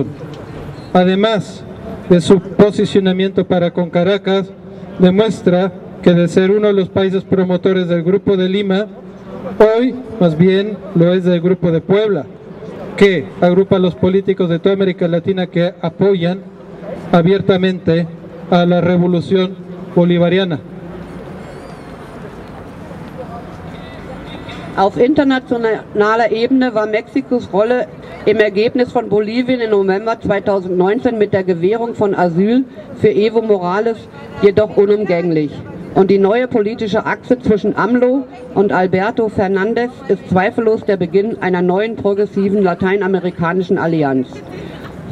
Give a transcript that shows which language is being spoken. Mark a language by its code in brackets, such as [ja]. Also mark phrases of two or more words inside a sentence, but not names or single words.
[es] Además de su posicionamiento para con Caracas, demuestra que de ser uno de los países promotores del Grupo de Lima, hoy más bien lo es del Grupo de Puebla, que agrupa a los políticos de toda América Latina que apoyan abiertamente a la revolución bolivariana. [de] Auf internationaler Ebene war Mexikos Rolle im Ergebnis von Bolivien im November 2019 mit der Gewährung von Asyl für Evo Morales jedoch unumgänglich. Und die neue politische Achse zwischen AMLO und Alberto Fernández ist zweifellos der Beginn einer neuen progressiven lateinamerikanischen Allianz.